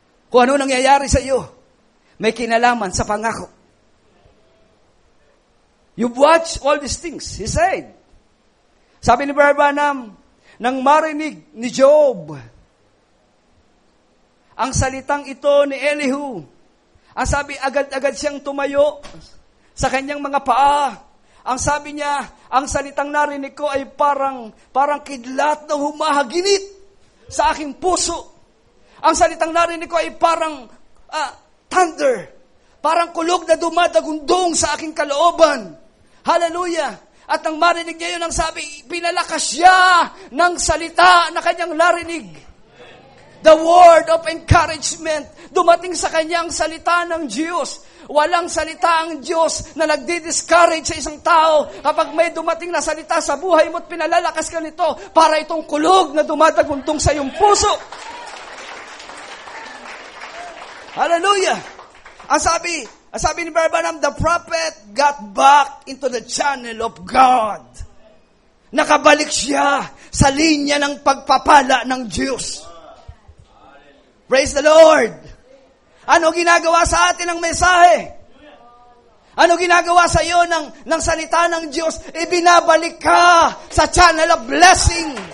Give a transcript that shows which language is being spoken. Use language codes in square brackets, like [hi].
[tl] Kung ano nangyayari sa iyo, may kinalaman sa pangako. [en] You've watched all these things," he said. [tl] Sabi ni Brother Branham, nang marinig ni Job ang salitang ito ni Elihu, ang sabi, agad-agad siyang tumayo sa kanyang mga paa. Ang sabi niya, ang salitang narinig ko ay parang kidlat na humahaginit sa aking puso. Ang salitang narinig ko ay parang thunder, parang kulog na dumadagundong sa aking kalooban. Hallelujah! At nang marinig niya yun, ang sabi, pinalakas siya ng salita na kanyang narinig. [en] The word of encouragement. [tl] Dumating sa kanya ang salita ng Diyos. Walang salita ang Diyos na nagdi-discourage sa isang tao kapag may dumating na salita sa buhay mo at pinalalakas ka nito para itong kulog na dumadagundong sa iyong puso. [en] Hallelujah! [tl] Ang sabi ni [en] Brother Branham, the prophet got back into the channel of God. [tl] Nakabalik siya sa linya ng pagpapala ng Diyos. [en] Praise the Lord! [tl] Ano ginagawa sa atin ng mensahe? Ano ginagawa sa iyo ng salita ng Diyos? Ibinabalik ka sa [en] channel of blessing.